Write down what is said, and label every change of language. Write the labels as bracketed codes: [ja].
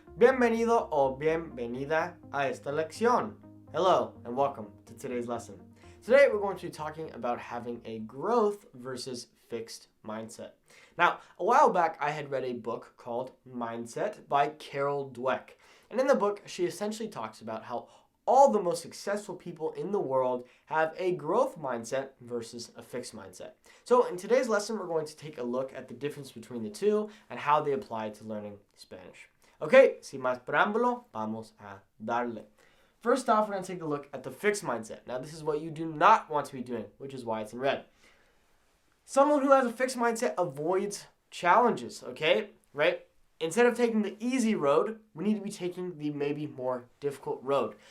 [es] Bienvenido o bienvenida a esta lección. [en] Hello and welcome to today's lesson. Today we're going to be talking about having a growth versus fixed mindset. Now, a while back I had read a book called Mindset by Carol Dweck. And in the book, she essentially talks about how all the most successful people in the world have a growth mindset versus a fixed mindset. So in today's lesson, we're going to take a look at the difference between the two and how they apply to learning Spanish. [es] Okay, sin más preámbulo, vamos a darle. [en] First off, we're going to take a look at the fixed mindset. Now, this is what you do not want to be doing, which is why it's in red. Someone who has a fixed mindset avoids challenges, okay? Right? Instead of taking the easy road, we need to be taking the maybe more difficult road.